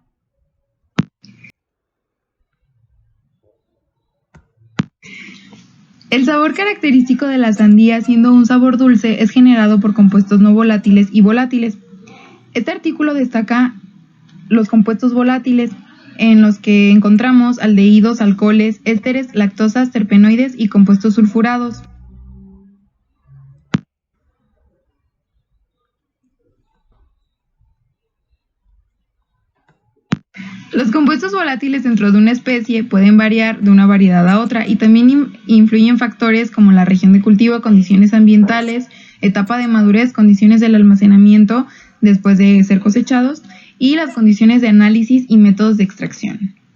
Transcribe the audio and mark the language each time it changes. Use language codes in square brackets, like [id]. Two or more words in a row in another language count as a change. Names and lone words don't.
[es] El sabor característico de la sandía, siendo un sabor dulce, es generado por compuestos no volátiles y volátiles. Este artículo destaca los compuestos volátiles, en los que encontramos aldehídos, alcoholes, ésteres, lactosas, terpenoides y compuestos sulfurados. Los compuestos volátiles dentro de una especie pueden variar de una variedad a otra y también influyen factores como la región de cultivo, condiciones ambientales, etapa de madurez, condiciones del almacenamiento después de ser cosechados y las condiciones de análisis y métodos de extracción.